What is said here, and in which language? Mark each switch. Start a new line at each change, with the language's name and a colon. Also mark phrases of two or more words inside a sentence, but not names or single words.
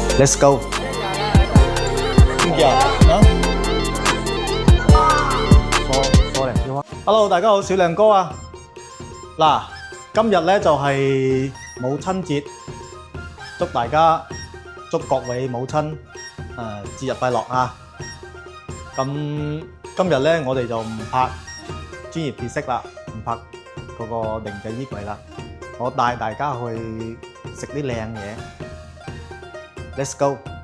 English: Let's go。
Cantonese: 邊個啊？Hello， 大家好，小亮哥啊。嗱，今日咧就係母親節，祝各位母親節日快樂啊！咁今日咧我哋就唔拍專業知識啦，唔拍嗰個定製衣櫃啦，我帶大家去食啲靚嘢。
English: Let's go！